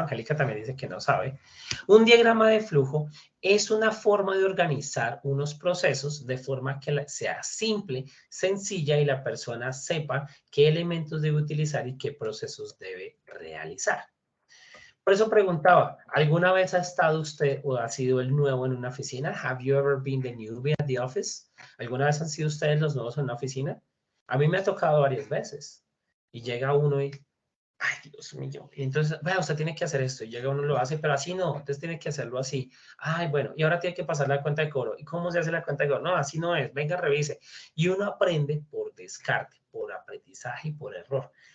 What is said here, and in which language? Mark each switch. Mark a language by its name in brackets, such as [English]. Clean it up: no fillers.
[Spanish] Angélica también dice que no sabe. Un diagrama de flujo es una forma de organizar unos procesos de forma que sea simple, sencilla y la persona sepa qué elementos debe utilizar y qué procesos debe realizar. Por eso preguntaba, ¿alguna vez ha estado usted o ha sido el nuevo en una oficina? [English] Have you ever been the newbie at the office? [Spanish] ¿Alguna vez han sido ustedes los nuevos en una oficina? A mí me ha tocado varias veces. Y llega uno y, ay, Dios mío. Y entonces, vea, usted tiene que hacer esto. Y llega uno y lo hace, pero así no. Entonces tiene que hacerlo así. Ay, bueno, y ahora tiene que pasar la cuenta de cobro. ¿Y cómo se hace la cuenta de cobro? No, así no es. Venga, revise. Y uno aprende por descarte, por aprendizaje y por error.